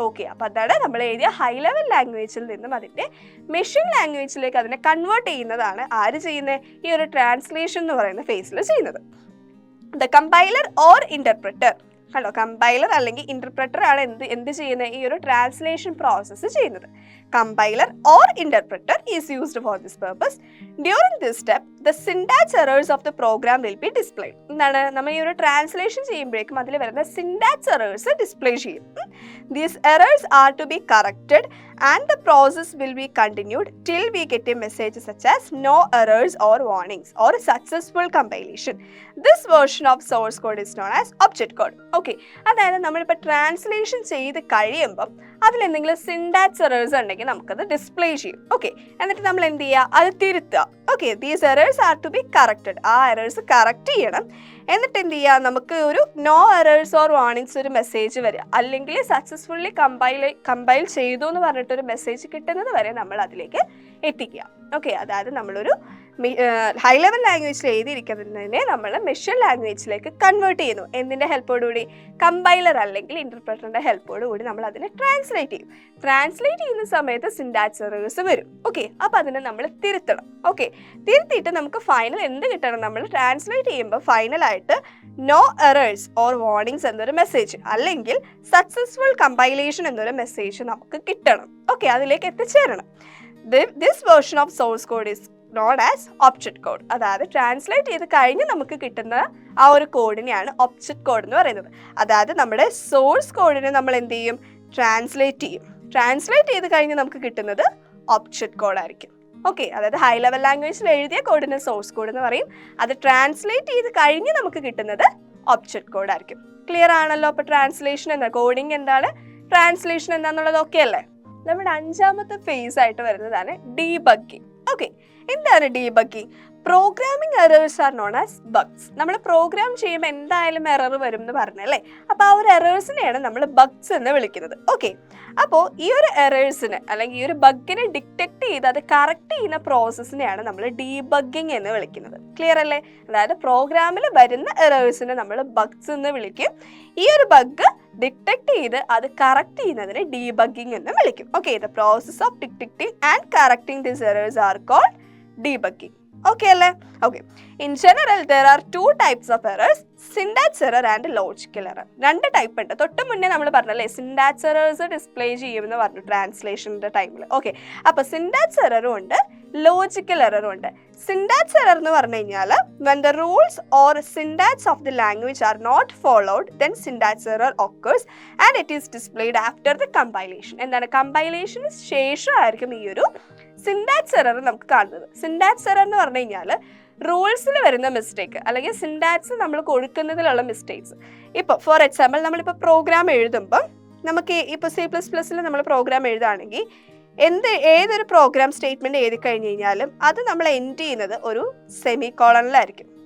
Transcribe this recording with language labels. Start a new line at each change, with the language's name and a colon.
Malayalam: Okay, അപ്പോൾ അതാണ് നമ്മൾ എഴുതിയ ഹൈ ലെവൽ ലാംഗ്വേജിൽ നിന്നും അതിൻ്റെ മെഷീൻ ലാംഗ്വേജിലേക്ക് അതിനെ കൺവേർട്ട് ചെയ്യുന്നതാണ് ആര് ചെയ്യുന്നത്? ഈ ഒരു ട്രാൻസ്ലേഷൻ എന്ന് പറയുന്ന ഫേസിൽ ചെയ്യുന്നത്.
English: the compiler or interpreter,
Malayalam: കണ്ടോ, കമ്പൈലർ അല്ലെങ്കിൽ ഇന്റർപ്രറ്റർ ആണ് എന്ത് ചെയ്യുന്നത്? ഈ ഒരു ട്രാൻസ്ലേഷൻ പ്രോസസ്സ് ചെയ്യുന്നത്.
English: Compiler or interpreter is used for this purpose. During this step, the syntax errors of the program will be displayed.
Malayalam: എന്താണ് നമ്മൾ ഈ ഒരു ട്രാൻസ്ലേഷൻ ചെയ്യുമ്പോഴേക്കും അതിൽ വരുന്ന സിൻടാക്സ് എറേഴ്സ് ഡിസ്പ്ലേ ചെയ്യും.
English: These errors are to be corrected and the process will be continued till we get a message such as no errors or warnings or successful compilation. This version of source code is known as object code.
Malayalam: Okay, അതായത് നമ്മളിപ്പോൾ translation ചെയ്ത് കഴിയുമ്പം അതിലെന്തെങ്കിലും syntax errors ഉണ്ടെങ്കിൽ നമുക്കത് display ചെയ്യും. Okay, എന്നിട്ട് നമ്മൾ എന്ത് ചെയ്യുക? അത് തിരുത്തുക. Okay,
English: These errors are to be corrected.
Malayalam: ആ എറേഴ്സ് കറക്റ്റ് ചെയ്യണം. എന്നിട്ട് എന്ത് ചെയ്യുക? നമുക്ക് ഒരു നോ എറേഴ്സ് ഓർ വാർണിങ്സ് ഒരു മെസ്സേജ് വരിക, അല്ലെങ്കിൽ സക്സസ്ഫുള്ളി കമ്പൈൽ ചെയ്തു എന്ന് പറഞ്ഞിട്ടൊരു മെസ്സേജ് കിട്ടുന്നത് വരെ നമ്മൾ അതിലേക്ക് എത്തിക്കുക. ഓക്കെ, അതായത് നമ്മളൊരു ഹൈ ലെവൽ ലാംഗ്വേജിൽ എഴുതിയിരിക്കുന്നതിനെ നമ്മൾ മെഷീൻ ലാംഗ്വേജിലേക്ക് കൺവേർട്ട് ചെയ്യുന്നു. എന്തിൻ്റെ ഹെൽപ്പോടുകൂടി? കമ്പൈലർ അല്ലെങ്കിൽ ഇന്റർപ്രറ്ററിൻ്റെ ഹെൽപ്പോടുകൂടി നമ്മൾ അതിനെ ട്രാൻസ്ലേറ്റ് ചെയ്യും. ട്രാൻസ്ലേറ്റ് ചെയ്യുന്ന സമയത്ത് സിൻടാക്സ് എറേഴ്സ് വരും. ഓക്കെ, അപ്പോൾ അതിനെ നമ്മൾ തിരുത്തണം. ഓക്കെ, തിരുത്തിയിട്ട് നമുക്ക് ഫൈനൽ എന്ത് കിട്ടണം? നമ്മൾ ട്രാൻസ്ലേറ്റ് ചെയ്യുമ്പോൾ ഫൈനലായിട്ട് നോ എറേഴ്സ് ഓർ വാർണിങ്സ് എന്നൊരു മെസ്സേജ്, അല്ലെങ്കിൽ സക്സസ്ഫുൾ കമ്പൈലേഷൻ എന്നൊരു മെസ്സേജ് നമുക്ക് കിട്ടണം. ഓക്കെ, അതിലേക്ക് എത്തിച്ചേരണം.
English: This version of source code is known as object code.
Malayalam: അതായത് ട്രാൻസ്ലേറ്റ് ചെയ്ത് കഴിഞ്ഞ് നമുക്ക് കിട്ടുന്ന ആ ഒരു കോഡിനെയാണ് ഒബ്ജക്റ്റ് കോഡ് എന്ന് പറയുന്നത്. അതായത് നമ്മുടെ സോഴ്സ് കോഡിനെ നമ്മൾ എന്ത് ചെയ്യും? ട്രാൻസ്ലേറ്റ് ചെയ്യും. ട്രാൻസ്ലേറ്റ് ചെയ്ത് കഴിഞ്ഞ് നമുക്ക് കിട്ടുന്നത് ഒബ്ജക്റ്റ് കോഡായിരിക്കും. ഓക്കെ, അതായത് ഹൈ ലെവൽ ലാംഗ്വേജിൽ എഴുതിയ കോഡിന് സോഴ്സ് കോഡ് എന്ന് പറയും. അത് ട്രാൻസ്ലേറ്റ് ചെയ്ത് കഴിഞ്ഞ് നമുക്ക് കിട്ടുന്നത് ഒബ്ജക്റ്റ് കോഡായിരിക്കും. ക്ലിയർ ആണല്ലോ? അപ്പോൾ ട്രാൻസ്ലേഷൻ എന്താ, കോഡിംഗ് എന്താണ്, ട്രാൻസ്ലേഷൻ എന്താണെന്നുള്ളത് ഓക്കെ അല്ലേ? നമ്മുടെ 5ാമത്തെ ഫേസ് ആയിട്ട് വരുന്നതാണ് ഡീബഗ്ഗിങ്. ഓക്കെ, എന്താണ് debugging?
English: Programming errors are known as bugs.
Malayalam: നമ്മൾ പ്രോഗ്രാം ചെയ്യുമ്പോൾ എന്തായാലും എറർ വരും എന്ന് പറഞ്ഞല്ലേ? അപ്പോൾ ആ ഒരു എറേഴ്സിനെയാണ് നമ്മൾ ബഗ്സ് എന്ന് വിളിക്കുന്നത്. ഓക്കെ, അപ്പോൾ ഈ ഒരു എറേഴ്സിന് അല്ലെങ്കിൽ ഈ ഒരു ബഗ്ഗിനെ ഡിറ്റക്ട് ചെയ്ത് അത് കറക്റ്റ് ചെയ്യുന്ന പ്രോസസ്സിനെയാണ് നമ്മൾ ഡീബഗ്ഗിങ് എന്ന് വിളിക്കുന്നത്. ക്ലിയർ അല്ലേ? അതായത് പ്രോഗ്രാമിൽ വരുന്ന എറേഴ്സിനെ നമ്മൾ ബഗ്സ് എന്ന് വിളിക്കും. ഈ ഒരു ബഗ് ഡിറ്റക്ട് ചെയ്ത് അത് കറക്റ്റ് ചെയ്യുന്നതിന് ഡീബഗ്ഗിങ് എന്ന് വിളിക്കും.
English: Okay, the process of detecting and correcting this errors are called debugging.
Malayalam: Okay അല്ലേ?
English: Okay, in general there are 2 types of errors, syntax error and logical error.
Malayalam: 2 type ഉണ്ട്. തൊട്ട് മുന്നേ നമ്മൾ പറഞ്ഞല്ലേ സിൻടാക്സ് എറേഴ്സ് ഡിസ്പ്ലേ ചെയ്യുമെന്ന് പറഞ്ഞു ട്രാൻസ്ലേഷൻ്റെ ടൈമിൽ. ഓക്കെ, അപ്പോൾ സിൻടാക്സ് എററും ഉണ്ട്, ലോജിക്കൽ എററും ഉണ്ട്. സിൻടാക്സ് എറർ എന്ന് പറഞ്ഞു കഴിഞ്ഞാൽ
English: when the rules or syntax of the language are not followed, then syntax error occurs and it is displayed after the compilation.
Malayalam: എന്താണ്? കമ്പൈലേഷന് ശേഷമായിരിക്കും ഈ ഒരു സിൻടാക്സ് എറർ നമുക്ക് കാണുന്നത്. സിൻടാക്സ് എറർ എന്ന് പറഞ്ഞു കഴിഞ്ഞാൽ റൂൾസിൽ വരുന്ന മിസ്റ്റേക്ക് അല്ലെങ്കിൽ സിൻടാക്സ് നമ്മൾ കൊടുക്കുന്നതിലുള്ള മിസ്റ്റേക്സ്. ഇപ്പോൾ ഫോർ എക്സാമ്പിൾ നമ്മളിപ്പോൾ പ്രോഗ്രാം എഴുതുമ്പം നമുക്ക് ഇപ്പോൾ C++ൽ നമ്മൾ പ്രോഗ്രാം എഴുതുകയാണെങ്കിൽ ഏതൊരു പ്രോഗ്രാം സ്റ്റേറ്റ്മെൻറ്റ് എഴുതി കഴിഞ്ഞ് കഴിഞ്ഞാലും അത് നമ്മൾ എൻഡ് ചെയ്യുന്നത് ഒരു സെമി കോളണിലായിരിക്കും.